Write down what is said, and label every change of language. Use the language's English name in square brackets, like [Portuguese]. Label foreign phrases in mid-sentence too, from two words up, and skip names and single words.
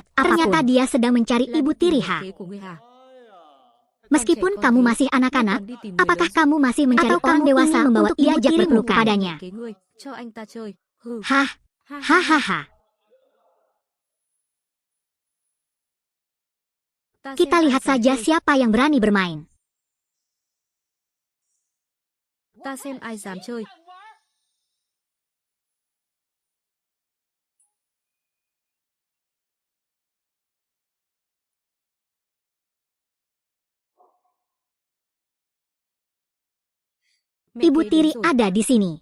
[Indonesian] Ternyata dia sedang mencari Ibu Tiri Ha. Meskipun kamu masih anak-anak, apakah kamu masih mencari orang dewasa membawa diajak berpeluk padanya? Hahaha. Kita lihat saja siapa yang berani bermain. [Vietnamese] Ta xem ai dám chơi. [Indonesian] Ibu Tiri ada di sini.